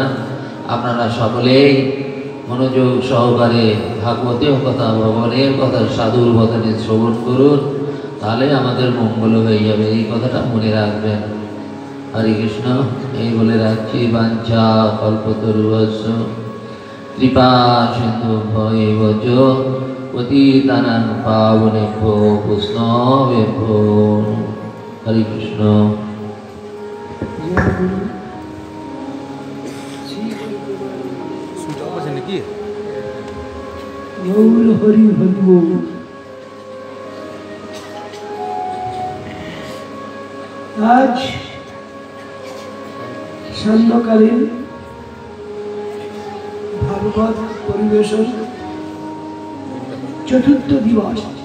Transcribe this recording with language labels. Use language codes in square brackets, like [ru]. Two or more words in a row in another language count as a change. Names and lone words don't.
[bn] আপনারা সকলেই মনোযোগ সহকারে ভাগবতের কথা, ভগবানের কথা, সাধুর বচনে শ্রবণ করুন, তাহলে আমাদের মঙ্গল হয়ে যাবে। এই কথাটা মনে রাখবেন। হরে কৃষ্ণ। এই বলে রাখছি। [sa] বাঞ্ছা কল্পতরুভ্যশ্চ কৃপা সিন্ধু ভৈবচ পতিতানাং পাবনেভ্যো বৈষ্ণবেভ্যো। [bn] হরে কৃষ্ণ। হরি হরি। আজ সান্ধ্যকালীন ভাগবত পরিবেশন চতুর্থ দিবস।